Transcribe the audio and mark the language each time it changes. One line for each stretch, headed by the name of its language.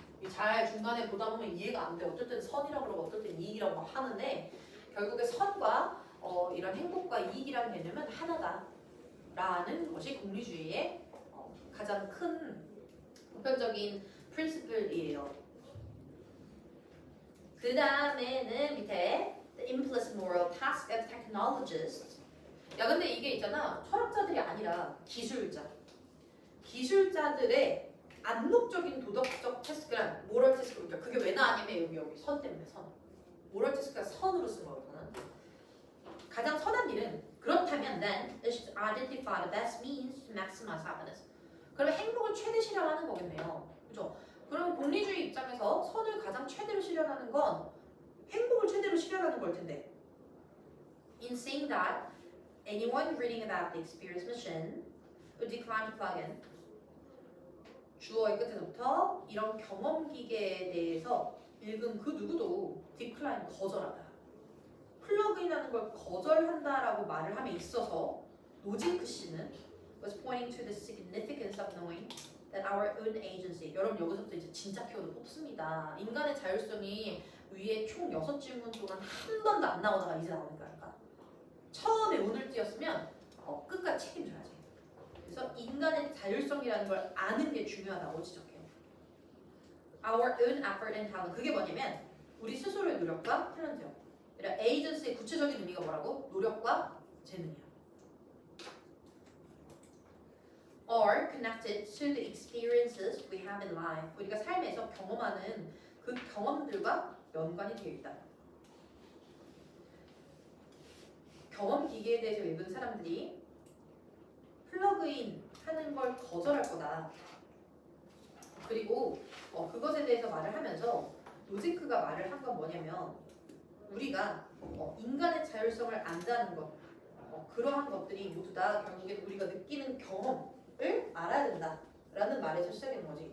Korean: 잘 중간에 보다 보면 이해가 안 돼. 어쨌든 선이라고 그러고 어쨌든 이익이라고 하는데 결국에 선과 이런 행복과 이익이라는 개념은 하나다라는 것이 공리주의의 가장 큰 보편적인 프린시플이에요. 그 그 다음에는 밑에
English: the implicit moral task of technologists.
Korean: 야 근데 이게 있잖아. 철학자들이 아니라 기술자들의 암묵적인 도덕적 태스크란 모럴 태스크. 그러니까 그게 왜 나왔냐면 여기 선 때문에 선. 모럴 태스크가 선으로 쓴 거거든. 가장 선한 일은 그렇다면
English: then it should identify the best means to maximize happiness.
Korean: 그러면 행복을 최대 실현하는 거겠네요. 그죠? 그럼 공리주의 입장에서 선을 가장 최대로 실현하는 건 행복을 최대로 실현하는 걸 텐데.
English: In saying that, anyone reading about the experience mission would decline to plug in.
Korean: 주어의 끝에서부터 이런 경험 기계에 대해서 읽은 그 누구도 decline 거절하다. 플러그인하는 걸 거절한다라고 말을 함에 있어서 노징크 씨는
English: was pointing to the significance of knowing that our own agency.
Korean: 여러분 여기서부터 이제 진짜 키워드 뽑습니다. 인간의 자율성이 위에 총 6질문 동안 한 번도 안 나오다가 이제 나오는 거니까. 처음에 운을 띄었으면 끝까지 책임져야지. 그래서 인간의 자율성이라는 걸 아는 게 중요하다고 지적해요.
English: Our own effort and talent.
Korean: 그게 뭐냐면 우리 스스로의 노력과 탤런트요. 그러니까 에이전시의 구체적인 의미가 뭐라고? 노력과 재능이야.
English: Are connected to the experiences we have in life.
Korean: 우리가 삶에서 경험하는 그 경험들과 연관이 되어 있다. 경험 기계에 대해서 읽은 사람들이 플러그인 하는 걸 거절할 거다. 그리고 그것에 대해서 말을 하면서 노지크가 말을 한 건 뭐냐면 우리가 인간의 자율성을 안다는 것 그러한 것들이 모두 다 결국엔 우리가 느끼는 경험을 알아야 된다라는 말에서 시작하는 거지.